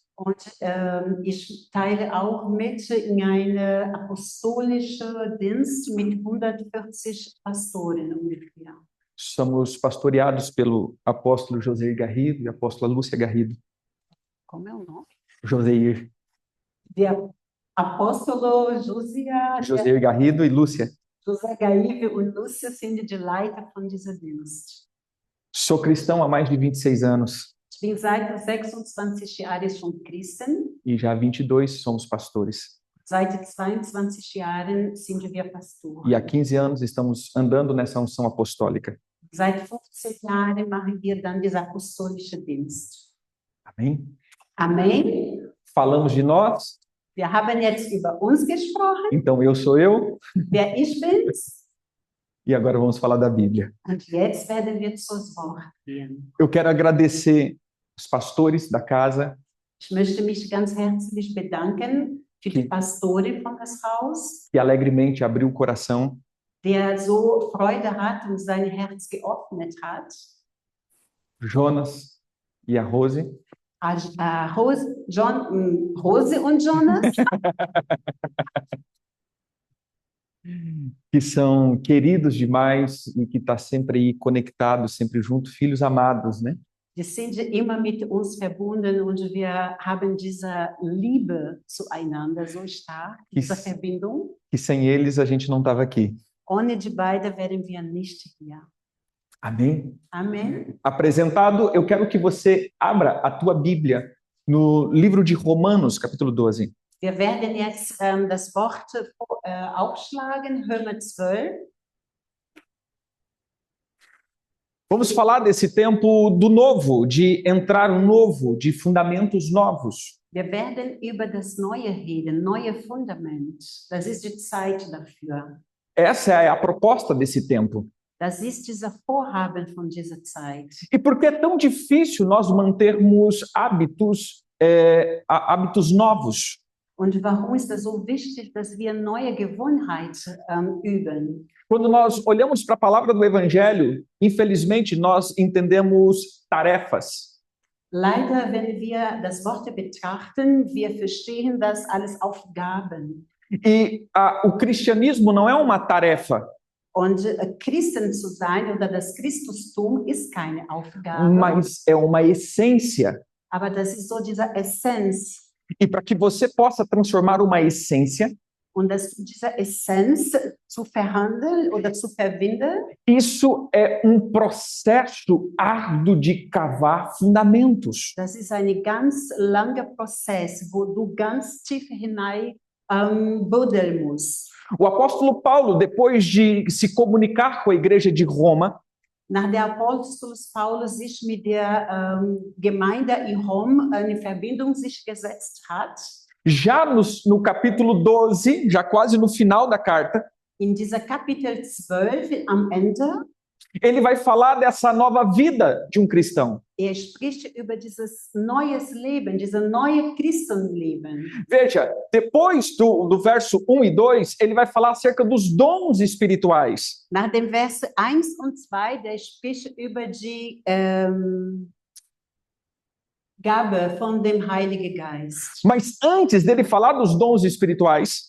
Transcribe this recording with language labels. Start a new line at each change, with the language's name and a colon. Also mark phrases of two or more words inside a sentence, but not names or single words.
German: und ich teile auch mit in eine apostolische Dienst mit 140 Pastoren ungefähr.
Portuguese: Somos pastoreados pelo apóstolo Joseir Garrido e a apóstola Lúcia Garrido. Como é o nome? Joseir
German: Der Apostolo
Portuguese: Joseir Garrido e Lúcia.
German: José Gaive und Lúcia sind die Leiter von diesem Dienst.
Portuguese: Sou cristão há mais de 26 anos
German: Ich bin seit 26 Jahren schon Christen.
Portuguese: e já há 22 somos pastores.
German: Seit 22 Jahren sind wir Pastoren.
Portuguese: E há 15 anos estamos andando nessa unção apostólica.
German: Seit 15 Jahren machen wir dann diesen apostolischen Dienst.
Portuguese: Amém?
German: Amen.
Portuguese: Falamos de nós,
German: Wir haben jetzt über uns gesprochen,
Portuguese: então eu sou eu,
German: wer ich bin.
Portuguese: e agora vamos falar da Bíblia.
German: Und jetzt werden wir zum Wort gehen.
Portuguese: Eu quero agradecer os pastores da casa
German: Ich möchte mich ganz herzlich bedanken für die Pastorin von das Haus,
Portuguese: que alegremente abriu o coração,
German: der so Freude hat und sein Herz geöffnet hat.
Portuguese: Jonas e a Rose,
German: Rose und Jonas,
Portuguese: que são queridos demais e que está sempre aí conectados, sempre junto, filhos amados, né?
German: die sind immer mit uns verbunden und wir haben diese Liebe zueinander so stark, diese
Portuguese: Isso.
German: Verbindung.
Portuguese: Que sem eles a gente não estava aqui.
German: Ohne die beiden wären wir nicht hier.
Portuguese: Amém?
German: Amen.
Portuguese: Apresentado, eu quero que você abra a tua Bíblia no livro de Romanos, capítulo 12.
German: Wir werden jetzt das Wort aufschlagen, Römer 12.
Portuguese: Vamos falar desse tempo do novo, de entrar novo, de fundamentos novos.
German: Wir werden über das Neue reden, neue Fundament. Das ist die Zeit dafür.
Portuguese: Essa é a proposta desse tempo.
German: Das ist dieser Vorhaben von dieser Zeit.
Portuguese: E por que é tão difícil nós mantermos hábitos novos?
German: Und warum ist es so wichtig, dass wir neue Gewohnheiten üben?
Portuguese: Quando nós olhamos para a palavra do Evangelho, infelizmente nós entendemos tarefas.
German: Leider, wenn wir das Wort betrachten, wir verstehen das alles Aufgaben.
Portuguese: E o cristianismo não é uma tarefa,
German: Und Christen zu sein oder das Christustum ist keine Aufgabe,
Portuguese: mas é uma essência.
German: aber das ist so diese Essenz.
Portuguese: E para que você possa transformar uma essência,
German: Und dass du diese Essenz zu verhandeln oder zu verbinden,
Portuguese: isso é um processo árduo de cavar fundamentos.
German: das ist ein ganz langer Prozess, wo du ganz tief hinein buddeln musst.
Portuguese: O apóstolo Paulo, depois de se comunicar com a igreja de Roma,
German: Nach der Apostelus Paulus sich mit der Gemeinde in Rom in Verbindung sich gesetzt hat,
Portuguese: Já no capítulo 12, já quase no final da carta,
German: In dieser Kapitel 12 am Ende,
Portuguese: ele vai falar dessa nova vida de um cristão.
German: spricht über dieses neues Leben, dieses neue Christenleben.
Portuguese: Veja, depois do verso 1 e 2, ele vai falar acerca dos dons espirituais.
German: Nach dem Vers 1 und 2, der spricht über die Gabe von dem Heiligen Geist.
Portuguese: Mas antes dele falar dos dons espirituais,